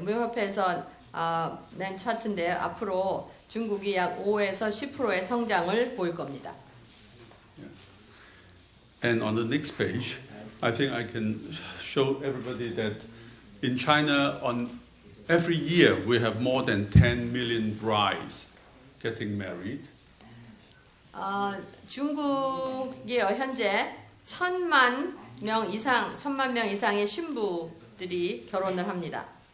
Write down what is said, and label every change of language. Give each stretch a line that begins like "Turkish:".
Korean: 무역협회에서 낸 차트인데요. 앞으로 중국이 약 5에서 10%의 성장을 보일 겁니다.
English: Yes. And on the next page, I think I can show everybody that in China, on every year we have more than 10 million brides getting married.
Korean: 중국이 현재 1,000만 명 이상의 신부들이 결혼을 합니다.